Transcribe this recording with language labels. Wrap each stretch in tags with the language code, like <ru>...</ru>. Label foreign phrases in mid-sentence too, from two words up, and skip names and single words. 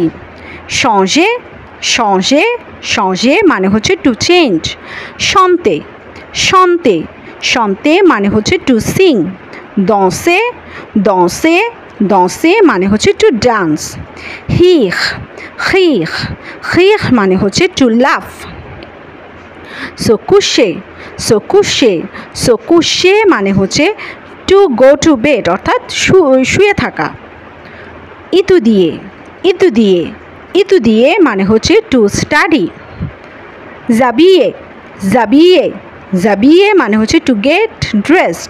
<fr>changer changer changer</fr> <bn>মানে হচ্ছে</bn> <en>to change.</en> <fr>chanter chanter chanter</fr> <bn>মানে হচ্ছে</bn> <en>to sing.</en> <fr>danser danser danser</fr> <bn>মানে হচ্ছে</bn> <en>to dance.</en> <fr>rire rire rire</fr> <bn>মানে হচ্ছে</bn> <en>to laugh.</en> <fr>se coucher se coucher se coucher</fr> <bn>মানে হচ্ছে</bn> <en>to go to bed</en> <bn>অর্থাৎ শুয়ে থাকা।</bn> <fr>étudier étudier étudier</fr> <bn>মানে হচ্ছে</bn> <en>to study.</en> <fr>j'habiller j'habiller j'habiller</fr> <bn>মানে হচ্ছে</bn> <en>to get dressed.</en>